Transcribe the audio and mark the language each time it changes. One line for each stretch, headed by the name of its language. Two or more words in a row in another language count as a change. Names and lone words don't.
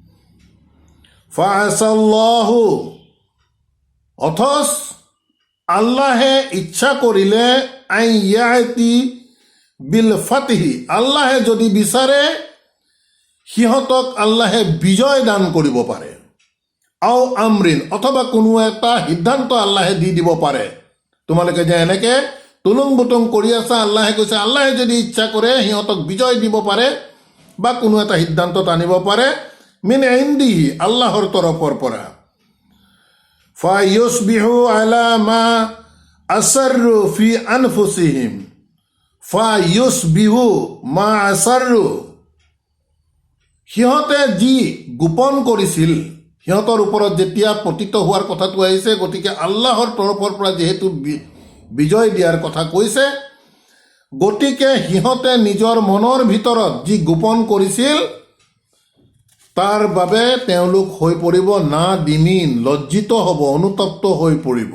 Arabic: فعسى الله,
Assamese: অথচ আল্লাহে ইচ্ছা কৰিলে,
Arabic: يأتي بالفتح,
Assamese: আল্লাহে যদি বিচাৰে সিহঁতক আল্লাহে বিজয় দান কৰিব পাৰে,
Arabic: أو أمر,
Assamese: অথবা কোনো এটা সিদ্ধান্ত আল্লাহে দি দিব পাৰে। তোমালোকে যে এনেকে তুলুং বুটুং কৰি আছা, আল্লাহে কৈছে আল্লাহে যদি ইচ্ছা কৰে সিহঁতক বিজয় দিব পাৰে বা কোনো এটা সিদ্ধান্তত আনিব পাৰে,
Arabic: من عنده,
Assamese: আল্লাহৰ তৰফৰ পৰা।
Arabic: فيصبحوا على ما أسروا في أنفسهم, فيصبحوا ما أسروا,
Assamese: সিহঁতে যি গোপন কৰিছিল, সিহঁতৰ ওপৰত যেতিয়া পতিত হোৱাৰ কথাটো আহিছে, গতিকে আল্লাহৰ তৰফৰ পৰা যিহেতু বিজয় দিয়াৰ কথা কৈছে, গতিকে সিহঁতে নিজৰ মনৰ ভিতৰত যি গোপন কৰিছিল তাৰ বাবে তেওঁলোক হৈ পৰিব
Arabic: نادمين,
Assamese: লজ্জিত হ'ব, অনুতপ্ত হৈ পৰিব।